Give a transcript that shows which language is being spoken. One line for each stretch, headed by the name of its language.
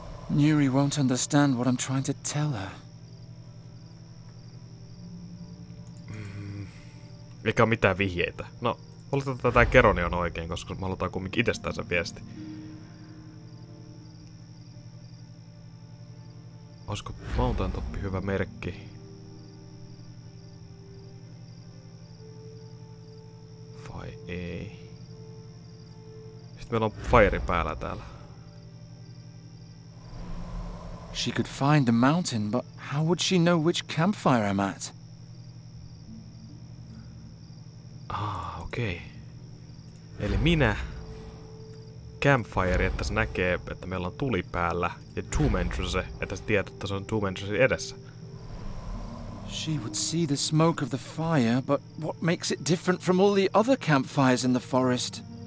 English: Nuri won't understand what I'm trying to tell her.
Finnish: Eikä ole mitään vihjeitä. No, oletetaan, että tää Keroni on oikein, koska me halutaan kumminkin itsestään se viesti. Olisiko Mountain Top hyvä merkki? Vai ei? Sitten meillä on Fire päällä täällä.
English: She could find the mountain, but how would she know which campfire I'm at?
Finnish: Okei. Eli minä Campfire, että se näkee, että meillä on tuli päällä, ja Tomb Entrance, että se tietää, että se on Tomb Entrance edessä.
English: She would see the smoke of the fire, but what makes it different from all the other campfires in the forest?